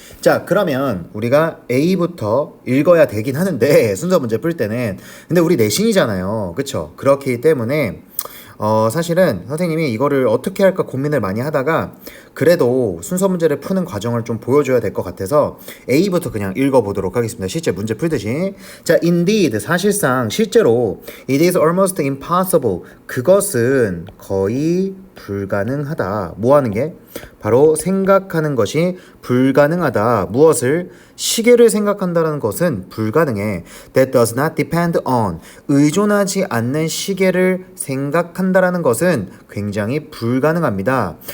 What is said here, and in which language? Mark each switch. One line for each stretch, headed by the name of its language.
Korean: 자, 그러면 우리가 A부터 읽어야 되긴 하는데 순서 문제 풀 때는. 근데 우리 내신이잖아요. 그쵸? 그렇기 때문에 사실은 선생님이 이거를 어떻게 할까 고민을 많이 하다가 그래도 순서 문제를 푸는 과정을 좀 보여줘야 될 것 같아서 A부터 그냥 읽어보도록 하겠습니다. 실제 문제 풀듯이.
English: 자, indeed,
Korean: 사실상, 실제로
English: it is almost impossible.
Korean: 그것은 거의 불가능하다. 뭐 하는 게? 바로 생각하는 것이 불가능하다. 무엇을? 시계를 생각한다는 것은 불가능해.
English: That does not depend on.
Korean: 의존하지 않는 시계를 생각한다는 것은 굉장히 불가능합니다.